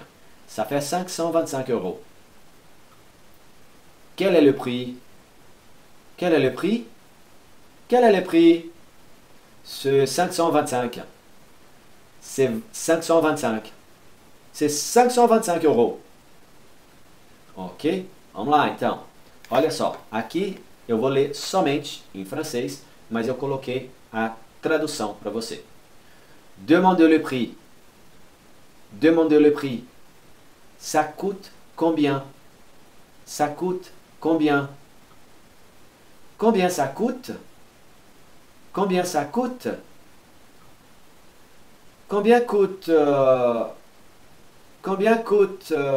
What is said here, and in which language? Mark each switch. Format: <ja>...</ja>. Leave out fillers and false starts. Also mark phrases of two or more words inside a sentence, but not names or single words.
<fr>Ça fait 525 euros. Quel est le prix? Quel est le prix? Quel est le prix? C'est 525. C'est 525. C'est 525 euros. Ok?</fr> <pt>Vamos lá, então. Olha só, aqui eu vou ler somente em francês, mas eu coloquei a tradução para você.</pt> <fr>Demandez le prix. Demandez le prix. Ça coûte combien? Ça coûte combien? Combien ça coûte? Combien ça coûte? Combien coûte... combien coûte...</fr>